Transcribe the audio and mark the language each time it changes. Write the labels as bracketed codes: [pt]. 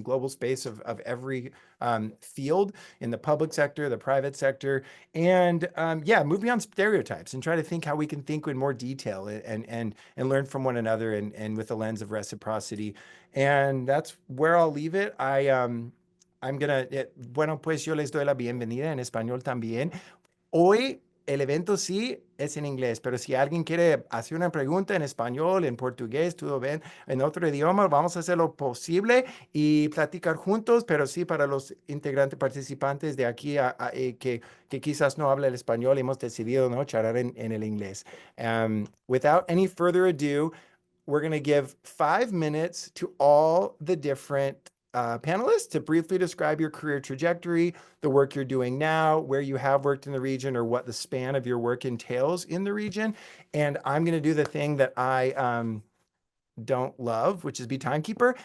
[en] In global space of every field in the public sector, the private sector, and yeah, move beyond stereotypes and try to think how we can think in more detail and learn from one another and with a lens of reciprocity. And that's where I'll leave it. I'm gonna, [es] bueno, pues yo les doy la bienvenida en español también. Hoy el evento sí es en inglés, pero si alguien quiere hacer una pregunta en español, en portugués, todo bien, en otro idioma, vamos a hacer lo posible y platicar juntos, pero sí para los integrantes participantes de aquí que quizás no hablan el español, hemos decidido no charlar en el inglés. [en] Without any further ado, we're going to give 5 minutes to all the different panelists to briefly describe your career trajectory, the work you're doing now, where you have worked in the region, or what the span of your work entails in the region. And I'm going to do the thing that I don't love, which is be timekeeper.